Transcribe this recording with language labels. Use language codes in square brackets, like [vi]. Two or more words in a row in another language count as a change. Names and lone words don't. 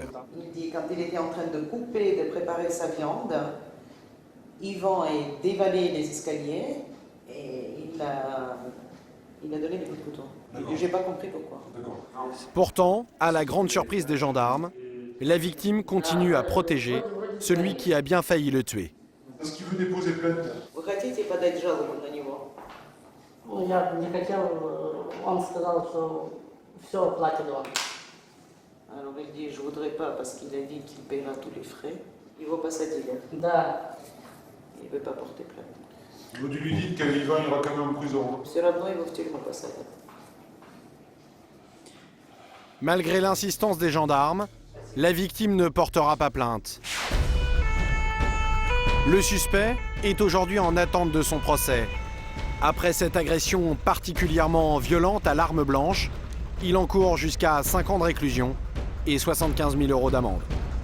[fr] Il dit quand il était en train de couper, de préparer sa viande, Yvan a dévalé les escaliers et il a donné des coups de couteau. Je n'ai pas compris pourquoi. Pourtant, à la grande surprise des gendarmes, la victime continue à protéger celui qui a bien failli le tuer. Est-ce qu'il veut déposer plainte? [ru] Vous хотите подать жалобу на него? Я не хотел, он сказал, что все оплатит он. [fr] Alors il dit je voudrais pas parce qu'il a dit qu'il paiera tous les frais. Il ne va pas s'attirer. [ru] Да. [fr] Il ne veut pas porter plainte. Vous lui dites qu'Ivan ira quand même en prison. [ru] Все равно его в тюрьму посадят. [fr] Malgré l'insistance des gendarmes, la victime ne portera pas plainte. Le suspect est aujourd'hui en attente de son procès. Après cette agression particulièrement violente à l'arme blanche, il encourt jusqu'à 5 ans de réclusion et 75 000 € d'amende.